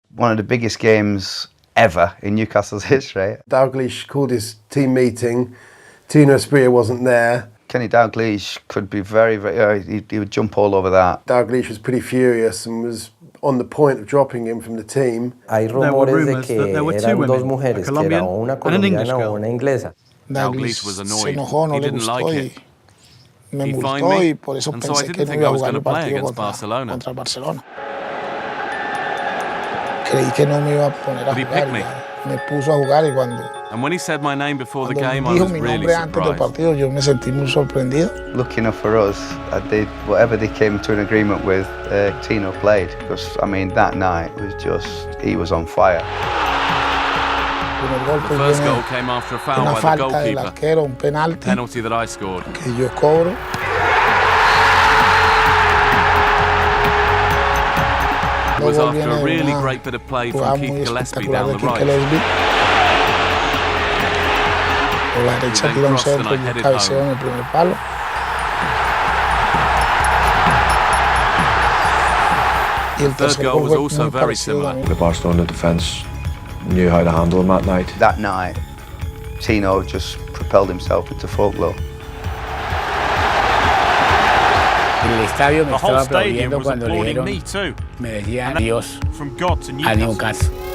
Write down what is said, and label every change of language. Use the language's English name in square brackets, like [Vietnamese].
[English] One of the biggest games ever in Newcastle's history. Dalglish called his team meeting. Faustino Asprilla wasn't there. Kenny Dalglish could be he would jump all over that. Dalglish was pretty furious and was on the point of dropping him from the team. [Spanish] Hay rumores de que eran dos mujeres, que era una colombiana o una inglesa. [English] Dalglish was annoyed. He didn't like it. He fined me, and so I didn't think I was going to play against Barcelona. [Spanish] Creí que no me iba a poner a jugar. Me puso a jugar y cuando [English] And when he said my name before the game, I was really surprised. [Spanish] Partido, yo me sentí muy sorprendido. [English] Lucky enough for us, whatever they came to an agreement with, Tino played. Because, I mean, that night was just, he was on fire. The first goal came after a foul by the goalkeeper. [Spanish] Arquero, un penalti, [English] Penalty that I scored. [Spanish] Que yo cobro. [English] It was after a really great bit of play from Keith Gillespie down the right. [Spanish] Por la derecha tira un centro y un cabeceo en el primer palo. [English] The third goal was also very similar. The Barcelona defence knew how to handle him that night. That night, Tino just propelled himself into folklore. [Spanish] El estadio me estaba aplaudiendo cuando le dieron, me decían adiós a Newcastle.